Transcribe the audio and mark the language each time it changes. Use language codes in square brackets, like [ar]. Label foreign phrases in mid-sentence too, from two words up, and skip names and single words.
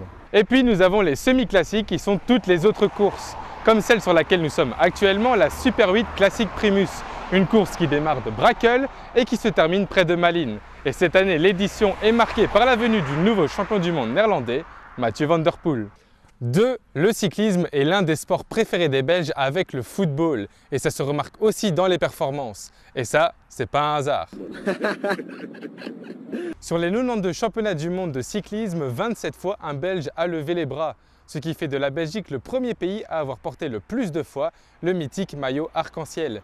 [fr] Et puis nous avons les semi-classiques qui sont toutes les autres courses, comme celle sur laquelle nous sommes actuellement, la Super 8 Classic Primus. Une course qui démarre de Brakel et qui se termine près de Malines. Et cette année, l'édition est marquée par la venue du nouveau champion du monde néerlandais, Mathieu van der Poel. 2. Le cyclisme est l'un des sports préférés des Belges avec le football. Et ça se remarque aussi dans les performances. Et ça, c'est pas un hasard. Sur les 92 championnats du monde de cyclisme, 27 fois un Belge a levé les bras. Ce qui fait de la Belgique le premier pays à avoir porté le plus de fois le mythique maillot arc-en-ciel.